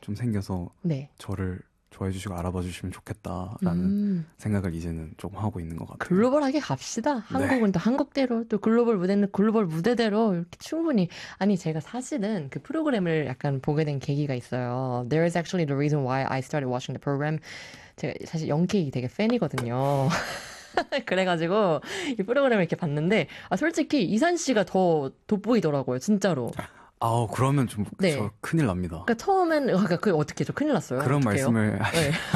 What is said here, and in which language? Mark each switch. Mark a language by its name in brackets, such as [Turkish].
[Korean] 좀 생겨서 네. 저를 좋아해주시고 알아봐주시면 좋겠다라는 생각을 이제는 조금 하고 있는 것 같아요. 글로벌하게 갑시다. 네. 한국은 또 한국대로, 또 글로벌 무대는 글로벌 무대대로 이렇게 충분히. 아니, 제가 사실은 그 프로그램을 약간 보게 된 계기가 있어요. [English] There is actually the reason why I started watching the program. [Korean] 제가 사실 영케이 되게 팬이거든요. 그래가지고 이 프로그램을 이렇게 봤는데, 아, 솔직히 이산 씨가 더 돋보이더라고요. 진짜로. 아우, 그러면 좀, 저 네. 큰일 납니다. 그니까 처음엔, 그러니까 그 어떻게 저 큰일 났어요? 그런 어떡해요? 말씀을. 네.